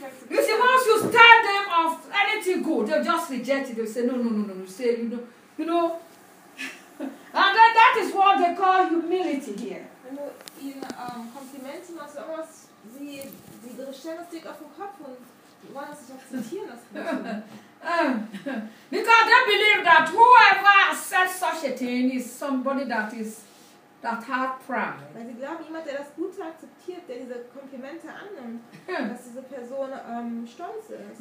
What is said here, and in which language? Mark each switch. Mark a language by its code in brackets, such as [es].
[en] You see, once you tell them of anything good, they'll just reject it. They'll say, no. You say, you know. And then that is what they call humility here. In complimenting us, [de] sie stellen das Ding auf den Kopf und wollen sich akzeptieren lassen. [en] Because they believe that whoever says such a thing is somebody that has pride. [de] Weil sie glauben, jemand, der das Gute akzeptiert, der diese Komplimente annimmt, dass diese Person stolz ist.